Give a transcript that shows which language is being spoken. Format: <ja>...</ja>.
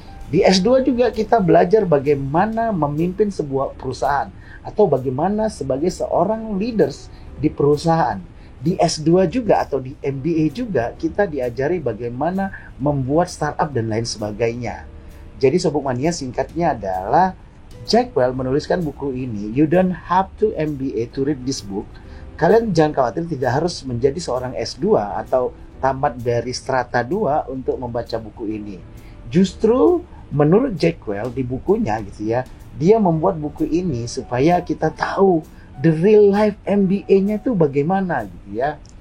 <id>Di S2 juga kita belajar bagaimana memimpin sebuah perusahaan atau bagaimana sebagai seorang leaders di perusahaan. Di S2 juga atau di MBA juga kita diajari bagaimana membuat startup dan lain sebagainya. Jadi Sobat Mania, singkatnya adalah Jack Welch menuliskan buku ini.</id> <en>You don't have to MBA to read this book.</en> <id>Kalian jangan khawatir, tidak harus menjadi seorang S2 atau tamat dari strata 2 untuk membaca buku ini. Justru menurut Jack Welch di bukunya gitu ya, dia membuat buku ini supaya kita tahu</id> <en>the real life</en> <id>MBA-nya itu bagaimana gitu ya.</id>